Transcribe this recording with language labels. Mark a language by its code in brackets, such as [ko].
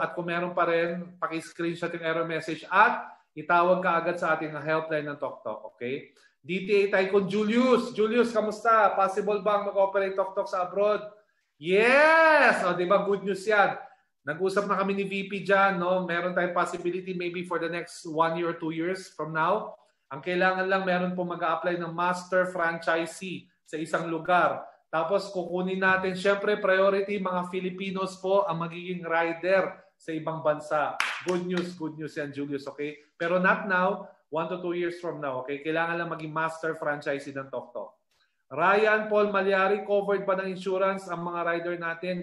[tl] At kung meron pa rin, paki-screenshot yung error message at itawag ka agad sa ating helpline ng TokTok. Okay? DTA Tycoon Julius. Julius, kamusta? [en] Possible bang mag-operate TokTok sa abroad? Yes! [tl] O, diba? Good news yan. Nag-usap na kami ni VP dyan, no? [en] Meron tayong possibility maybe for the next 1 year or 2 years from now. [tl] Ang kailangan lang, meron po mag-a-apply ng master franchisee sa isang lugar. Tapos kukunin natin, syempre priority, mga Filipinos po ang magiging rider sa ibang bansa. [en] Good news yan, Julius, okay? Pero not now, 1 to 2 years from now, okay? [tl] Kailangan lang maging master franchisee ng TokTok. Ryan Paul Malyari, covered ba ng insurance ang mga rider natin?